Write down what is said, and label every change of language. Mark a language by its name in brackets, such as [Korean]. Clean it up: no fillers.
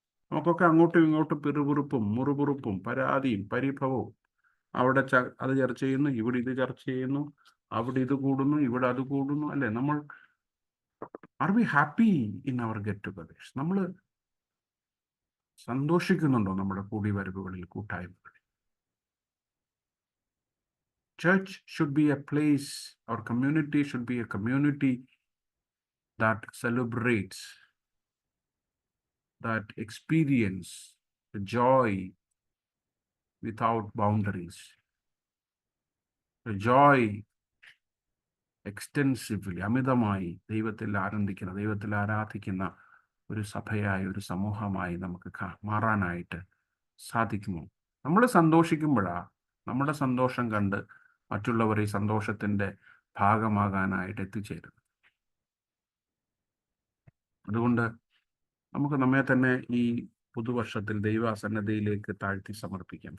[Malayalam] നമുക്കൊക്കെ അങ്ങോട്ടും ഇങ്ങോട്ടും പിറുപിറുപ്പും മുറുപിറുപ്പും പരാതിയും പരിഭവവും, അവിടെ അത് ചർച്ച ചെയ്യുന്നു, ഇവിടെ ഇത് ചർച്ച ചെയ്യുന്നു, അവിടെ ഇത് കൂടുന്നു, ഇവിടെ അത് കൂടുന്നു, അല്ലേ? [English] നമ്മൾ are we happy in our get togethers? [Malayalam] നമ്മൾ സന്തോഷിക്കുന്നുണ്ടോ നമ്മുടെ കൂടിവരവുകളിൽ, കൂട്ടായ്മകളിൽ? [English] Church should be a place, our community should be a community that celebrates, that experience the joy without boundaries, the joy extensively, [Malayalam] അമിതമായി ദൈവത്തിൽ ആനന്ദിക്കുന്ന, ദൈവത്തിൽ ആരാധിക്കുന്ന ഒരു സഭയായി, ഒരു സമൂഹമായി നമുക്ക് മാറാനായിട്ട് സാധിക്കുമോ? നമ്മൾ സന്തോഷിക്കുമ്പോഴാണ് നമ്മുടെ സന്തോഷം കണ്ട് മറ്റുള്ളവർ ഈ സന്തോഷത്തിൻ്റെ ഭാഗമാകാനായിട്ട് എത്തിച്ചേരുന്നത്. അതുകൊണ്ട് നമുക്ക് നമ്മെ തന്നെ ഈ പുതുവർഷത്തിൽ ദൈവസന്നിധിയിലേക്ക് താഴ്ത്തി സമർപ്പിക്കാം.